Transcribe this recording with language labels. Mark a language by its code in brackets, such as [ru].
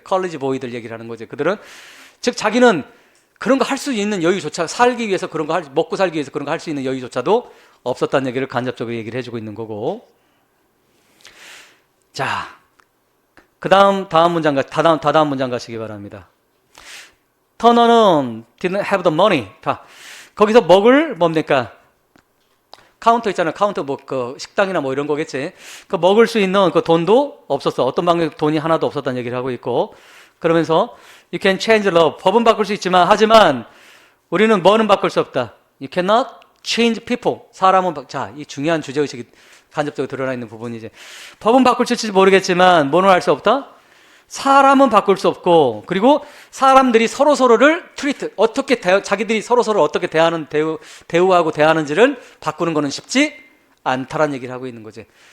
[ko] 컬리지 보이들 얘기를 하는 거지. 그들은 즉 자기는 그런 거 할 수 있는 여유조차, 살기 위해서 그런 거 먹고 살기 위해서 그런 거 할 수 있는 여유조차도 없었다는 얘기를 간접적으로 얘기를 해주고 있는 거고. 자, 다음 문장 가시기 바랍니다. [en] 터너는 didn't have the money. [ko] 자, 거기서 먹을 뭡니까? 카운터 있잖아요. 카운터 식당이나 뭐 이런 거겠지. 그 먹을 수 있는 그 돈도 없었어. 어떤 방식 돈이 하나도 없었다는 얘기를 하고 있고. 그러면서 [en] you can change the law. [ko] 법은 바꿀 수 있지만, 하지만 우리는 뭐는 바꿀 수 없다. [en] You cannot change people. [ko] 자, 이 중요한 주제의식이 간접적으로 드러나 있는 부분이지. 법은 바꿀 수 있을지 모르겠지만 뭐는 할 수 없다? 사람은 바꿀 수 없고, 그리고 사람들이 서로서로를 어떻게 자기들이 서로서로 어떻게 대우하고 대하는지를 바꾸는 거는 쉽지 않다라는 얘기를 하고 있는 거지.